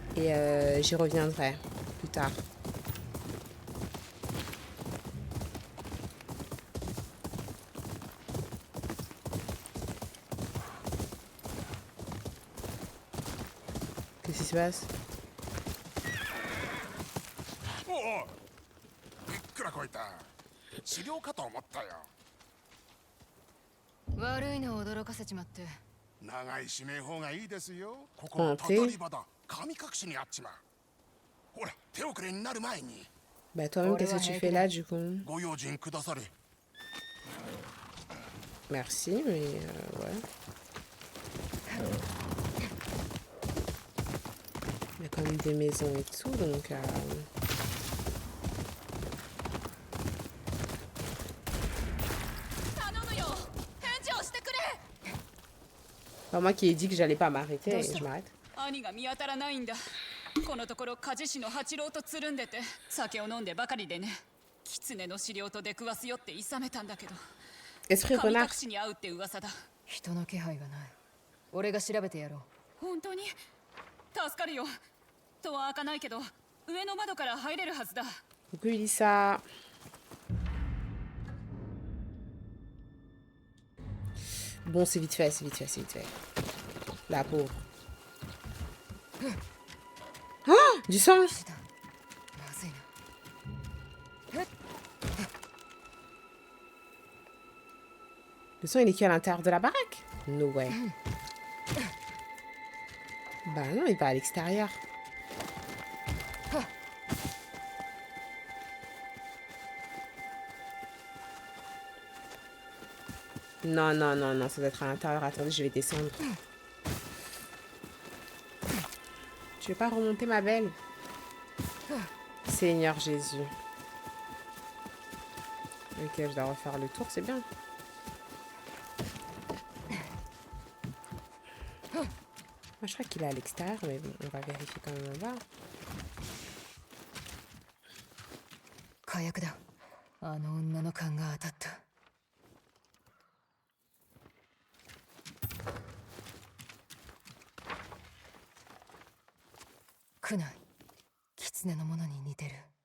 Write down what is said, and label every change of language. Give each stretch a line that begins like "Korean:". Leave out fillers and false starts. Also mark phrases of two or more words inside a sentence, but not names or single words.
French: Et j'y reviendrai plus tard. Qu'est-ce qui se passe?
Japanese: おお、びっくらこいた。治療かと思ったよ。悪いのを驚かせちまって。長い指名方がいいですよ。ここたたり場だ。神隠しにあっちまう。ほら、手遅れになる前に。
French: Bah toi-même, qu'est-ce que tu fais là du coup?
Japanese: ご用心くだされ。
French: Merci, mais ouais. Il y a quand même des maisons et tout, donc... Enfin, moi qui ai dit que j'allais pas m'arrêter, je m'arrête.
Japanese: 兄が見当たらないんだ。このところ鍛冶師の八郎とつるんでて酒を飲んでばかりでね。狐の資料と出くわすよって諌めたんだけど。
French: Esprit
Japanese: 神隠
French: renard.
Japanese: しに会うって噂だ。人の気配がない。俺が調べてやろう。本当に助かるよ。戸は開かないけど上の窓から入れるはずだ。
French: Coucou Elissa. Bon, c'est vite fait, c'est vite fait, c'est vite fait. La pauvre. Oh, du sang!
Japanese: まずいな。
French: Le sang, il est qui à l'intérieur de la baraque?
English: No way.
French: Bah non, il va à l'extérieur. Non, non, non, non, ça doit être à l'intérieur. Attendez, je vais descendre. Tu veux pas remonter, ma belle? Seigneur Jésus. Ok, je dois refaire le tour, c'est bien. Moi, je crois qu'il est à l'extérieur, mais bon, on va vérifier quand même on va.
Japanese: 火薬だ。あの女の勘が当たった。苦難、狐のものに似てる。